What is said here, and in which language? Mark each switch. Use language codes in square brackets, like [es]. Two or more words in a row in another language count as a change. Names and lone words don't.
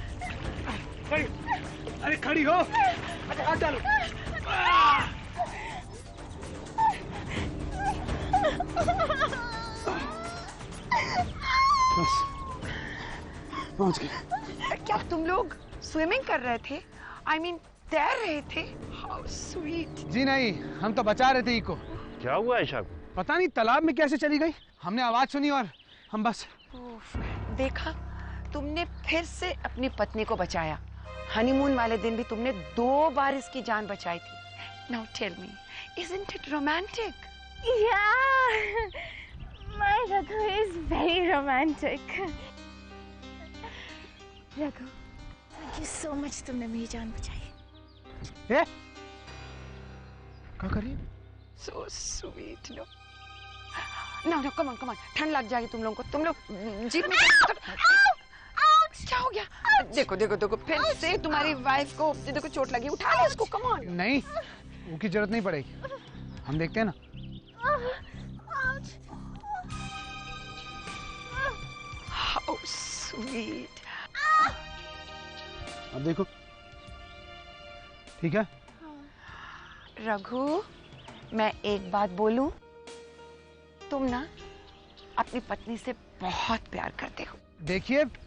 [hi] खड़ी. अरे खड़ी हो. अच्छा हाथ डालो. बस पहुंच गए. क्या तुम लोग स्विमिंग कर रहे थे? [en] I mean, [hi] तैर रहे थे? [en] How sweet. [hi] जी नहीं, हम तो बचा रहे थे इको. क्या हुआ ईशा को? पता नहीं तालाब में कैसे चली गई. हमने आवाज सुनी और हम बस. उफ, देखा, तुमने फिर से अपनी पत्नी को बचाया. हनीमून वाले दिन भी तुमने 2 बार इसकी जान बचाई थी. [en] Now tell me, isn't it romantic? Yeah, my Raghu is very romantic. Raghu, thank you so much. [hi] तुमने मेरी जान बचाई. ए? क्या कर रही है? [en] So sweet, no. No, come on. [hi] ठंड लग जाएगी तुम लोगों को. तुम लोग जीप में. क्या हो गया? देखो, फिर से तुम्हारी वाइफ को देखो चोट लगी. उठा लो उसको. [en] Come on. [hi] नहीं, वो की जरूरत नहीं पड़ेगी. हम देखते हैं ना. [en] How sweet. [hi] अब देखो. ठीक है? रघु, मैं एक बात बोलूं? तुम ना अपनी पत्नी से बहुत प्यार करते हो. देखिए.